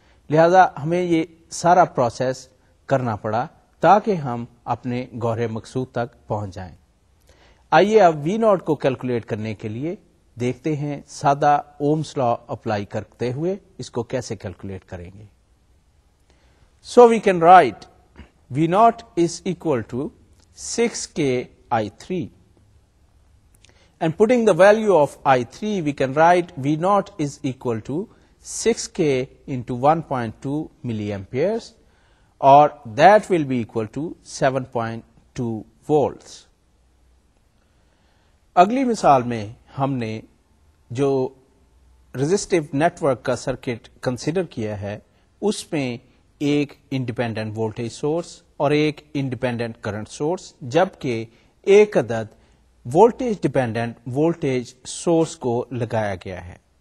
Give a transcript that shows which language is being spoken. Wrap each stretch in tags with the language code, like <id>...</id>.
<ur>لہذا ہمیں یہ سارا پروسیس کرنا پڑا تاکہ ہم اپنے گوہر مقصود تک پہنچ جائیں. آئیے اب وی ناٹ کو کیلکولیٹ کرنے کے لیے دیکھتے ہیں سادہ اومس لا اپلائی کرتے ہوئے اس کو کیسے کیلکولیٹ کریں گے.</ur> <en>So we can write V naught is equal to 6K I3 and putting the value of I3 we can write V naught is equal to 6K into 1.2 milliamperes, or that will be equal to 7.2 volts.</en> <ur>اگلی مثال میں ہم نے جو ریزسٹیو net work کا circuit consider کیا ہے اس میں ایک انڈیپینڈنٹ وولٹیج سورس اور ایک انڈیپینڈنٹ کرنٹ سورس جبکہ ایک عدد وولٹیج ڈیپینڈنٹ وولٹیج سورس کو لگایا گیا ہے.</ur>